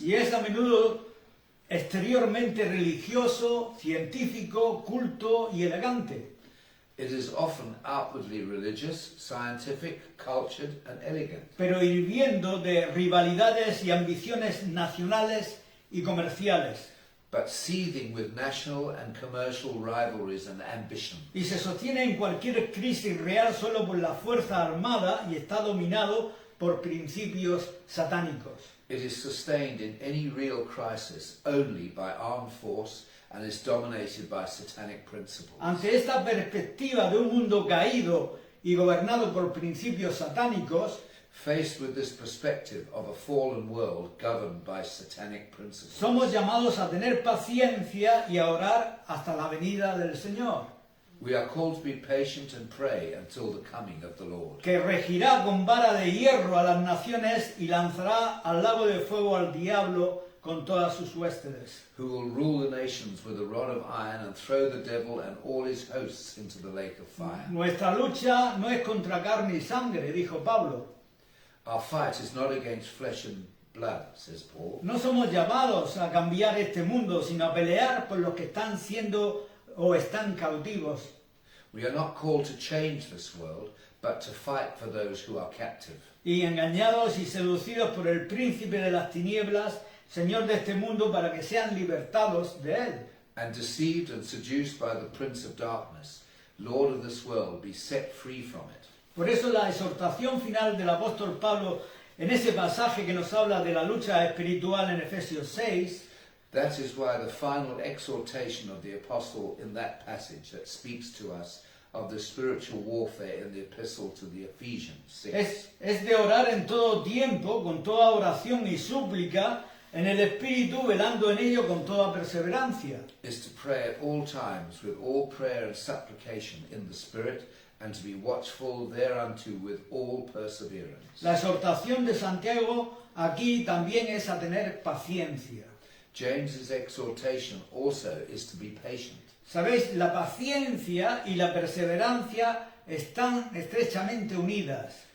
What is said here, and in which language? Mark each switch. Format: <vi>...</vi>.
<es>Y es a menudo exteriormente religioso, científico, culto y elegante.</es> <en>It is often outwardly religious, scientific, cultured and elegant.</en> <es>Pero hirviendo de rivalidades y ambiciones nacionales y comerciales.</es> <en>But seething with national and commercial rivalries and ambition.</en> <es>Y se sostiene en cualquier crisis real solo por la fuerza armada y está dominado por principios satánicos.</es> <en>It is sustained in any real crisis only by armed force and is dominated by satanic principles.</en> <es>Ante esta perspectiva de un mundo caído y gobernado por principios satánicos,</es> <en>Faced with this perspective of a fallen world governed by satanic principles,</en> <es>somos llamados a tener paciencia y a orar hasta la venida del Señor,</es> <en>we are called to be patient and pray until the coming of the Lord,</en> <es>que regirá con vara de hierro a las naciones y lanzará al lago de fuego al diablo con todas sus huéspedes.</es> <en>who will rule the nations with a rod of iron and throw the devil and all his hosts into the lake of fire.</en> <es>Nuestra lucha no es contra carne y sangre, dijo Pablo.</es> <en>Our fight is not against flesh and blood, says Paul.</en> <es>No somos llamados a cambiar este mundo, sino a pelear por los que están siendo o están cautivos.</es> <en>We are not called to change this world, but to fight for those who are captive.</en> <es>Y engañados y seducidos por el príncipe de las tinieblas, señor de este mundo, para que sean libertados de él.</es> <en>And deceived and seduced by the prince of darkness, lord of this world, be set free from it.</en> <es>Por eso la exhortación final del apóstol Pablo en ese pasaje que nos habla de la lucha espiritual en Efesios 6,</es> <en>that is why the final exhortation of the apostle in that passage that speaks to us of the spiritual warfare in the epistle to the Ephesians 6</en> <es>es de orar en todo tiempo, con toda oración y súplica, en el Espíritu, velando en ello con toda perseverancia.</es> <en>is to pray at all times with all prayer and supplication in the Spirit, and to be watchful thereunto with all perseverance.</en> <es>La exhortación de Santiago aquí también es a tener paciencia.</es> <en>James's exhortation also is to be patient.</en> <es>Sabéis, la paciencia y la perseverancia están estrechamente unidas.</es>